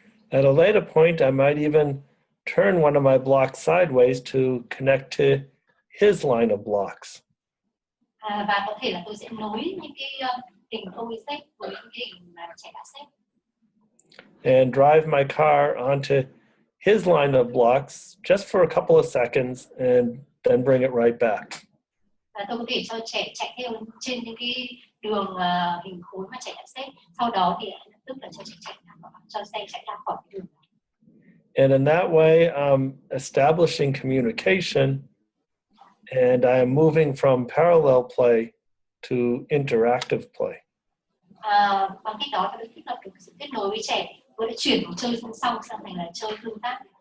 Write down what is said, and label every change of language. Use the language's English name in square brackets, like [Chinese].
[English] At a later point, I might even turn one of my blocks sideways to connect to his line of blocks. [Vietnamese] Và có thể là tôi sẽ nối những cái hình tôi xếp với những cái hình mà trẻ đã xếp. [English] And drive my car onto his line of blocks just for a couple of seconds and then bring it right back. [Vietnamese] Và tôi có thể cho trẻ chạy theo trên những cái đường hình khối mà trẻ đã xếp. Sau đó thì lập tức là cho trẻ cho xe chạy ra khỏi cái đường. [English] And in that way, I'm establishing communication, and I am moving from parallel play to interactive play. [Vietnamese] Bằng cách đó tôi thiết lập được sự kết nối với trẻ, tôi đã chuyển từ chơi song song sang thành là chơi tương tác.